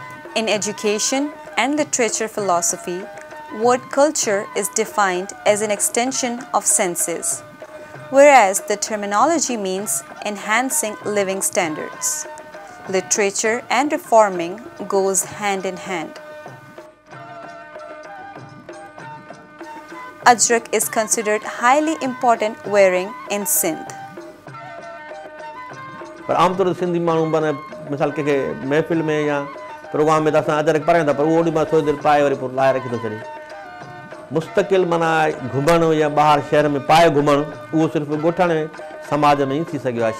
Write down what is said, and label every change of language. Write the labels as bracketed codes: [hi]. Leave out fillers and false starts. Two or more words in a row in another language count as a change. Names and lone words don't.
[en] In education and literature philosophy, word culture is defined as an extension of senses, whereas the terminology means enhancing living standards. Literature and reforming goes hand in hand. Ajrak is considered highly important wearing in Sindh. [sd] पर आमतौर ते सिंधी माण्हू माना मिसाल कंहिंखे महफ़िल में या प्रोग्राम में त असां अजरक पायूं था, पर उहो ओॾी महिल थोरी देरि पाए वरी पोइ लाहे रखी थो छॾे। मुस्तक़िल माना घुमणु या ॿाहिरि शहर में पाए घुमणु उहो सिर्फ़ु ॻोठाणे समाज में ई थी सघियो आहे।